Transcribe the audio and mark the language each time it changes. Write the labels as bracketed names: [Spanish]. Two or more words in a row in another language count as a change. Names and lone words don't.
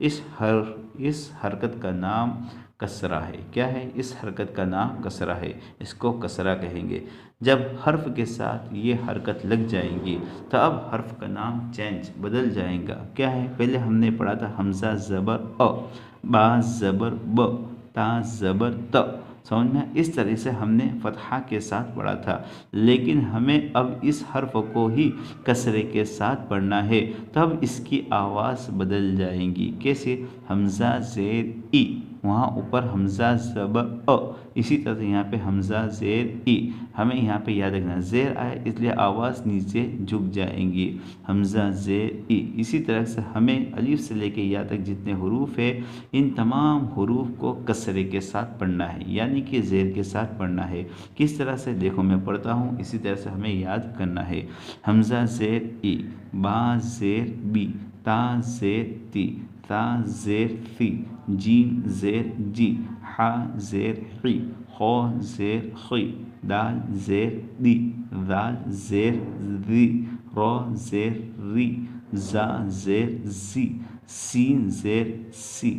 [Urdu] اس حرکت کا نام کسرہ ہے۔ کیا ہے؟ اس حرکت کا نام کسرہ ہے، اس کو کسرہ کہیں گے۔ جب حرف کے ساتھ یہ حرکت لگ جائیں گی تو اب حرف کا نام بدل جائے گا۔ کیا ہے؟ پہلے ہم نے پڑھا تھا حمزہ زبر ا، با زبر ب، تا زبر ت، سمجھ میں؟ اس طرح سے ہم نے فتحہ کے ساتھ پڑھا تھا، لیکن ہمیں اب اس حرف کو ہی کسرے کے ساتھ پڑھنا ہے، تب اس کی آواز بدل جائیں گی۔ کیسے؟ حمزہ زیر ای، وہاں اوپر حمزہ زبر ا، اسی طرح سے یہاں پہ حمزہ زیر ای۔ ہمیں یہاں پہ یاد رکھنا، زیر آئے اس لیے آواز نیچے جھک جائیں گی، حمزہ زیر ای۔ اسی طرح سے ہمیں الف سے لے کے یا تک جتنے حروف ہے، ان تمام حروف کو کسرے کے ساتھ پڑھنا ہے، یعنی کہ زیر کے ساتھ پڑھنا ہے۔ کس طرح سے؟ دیکھو میں پڑھتا ہوں، اسی طرح سے ہمیں یاد کرنا ہے۔ حمزہ زیر ای، با زیر بی، تا زیر تی، تا زیر فی، جیم زیر جی، حا زیر حی، خو زیر خی، دال زیر دی، ذال زیر ذی، رو زیر ری، زا زیر زی، سین زیر سی،